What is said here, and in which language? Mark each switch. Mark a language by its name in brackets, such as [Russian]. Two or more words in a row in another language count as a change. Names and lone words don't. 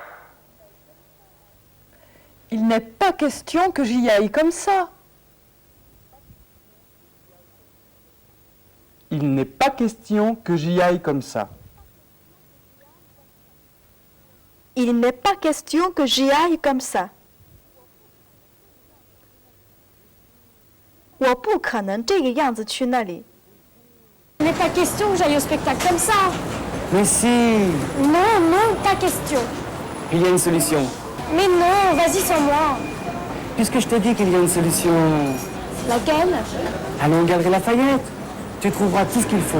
[French] Il n'est pas question que j'y aille comme ça. Il n'est pas question que j'y aille comme ça. Il n'est pas question que j'y aille comme ça。 [Chinese] 我不可能这个样子去那里。 [French] Il n'est pas question que j'aille au spectacle comme ça. Mais si, Non, non, pas question. il y a une solution. Mais non, vas-y sans moi. Puisque je t'ai dit qu'il y a une solution, Laquelle? allons au Galeries Lafayette. Tu trouveras tout ce qu'il faut.